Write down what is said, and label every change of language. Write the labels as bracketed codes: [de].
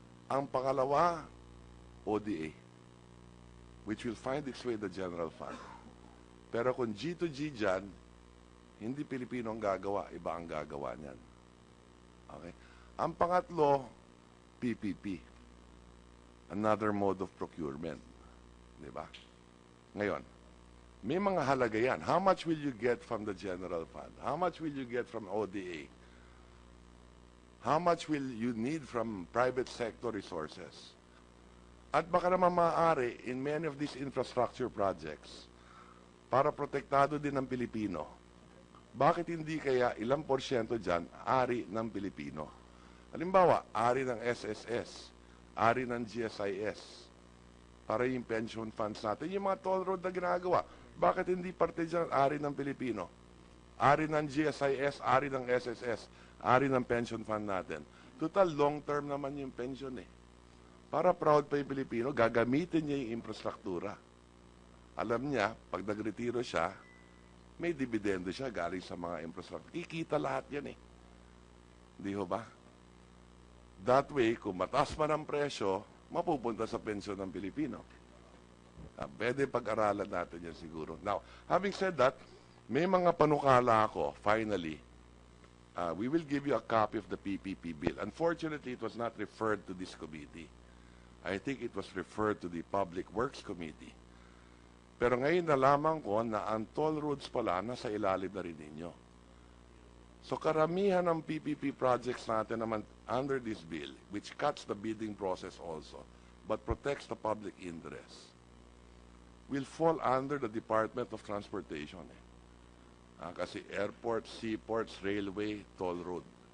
[tl] Ang pangalawa, [en] ODA, which will find its way the general fund. [tl] Pero kung G2G dyan, hindi Pilipino ang gagawa, iba ang gagawa niyan. [en] Okay? [tl] Ang pangatlo, [en] PPP. Another mode of procurement. [tl] Diba? Ngayon, may mga halaga yan. [en] How much will you get from the general fund? How much will you get from ODA? How much will you need from private sector resources? [tl] At baka naman maaari, [en] in many of these infrastructure projects, [tl] para protektado din ng Pilipino, bakit hindi kaya ilang porsyento dyan ari ng Pilipino? Halimbawa, ari ng SSS, ari ng GSIS, para yung pension funds natin, yung mga toll road na ginagawa, bakit hindi parte dyan ari ng Pilipino? Ari ng GSIS, ari ng SSS, ari ng pension fund natin. Total, long-term naman yung pension Para proud pa yung Pilipino, gagamitin niya yung infrastruktura. Alam niya, pag nagretiro siya, may dividendo siya galing sa mga infrastructure. Kikita lahat yan Di ho ba? [en] That way, [tl] kung mataas man ang presyo, mapupunta sa pensyon ng Pilipino. Pwede pag-aralan natin yan siguro. [en] Now, having said that, [tl] may mga panukala ako, [en] finally. We will give you a copy of the PPP bill. Unfortunately, it was not referred to this committee. I think it was referred to the Public Works Committee. [tl] Pero ngayon nalaman ko na ang toll roads pala nasa ilalim na rin ninyo. [en] So karamihan ng PPP projects natin [tl] naman [en] under this bill, which cuts the bidding process also, but protects the public interest, will fall under the Department of Transportation. [tl] Kasi airports, seaports, railway, toll road.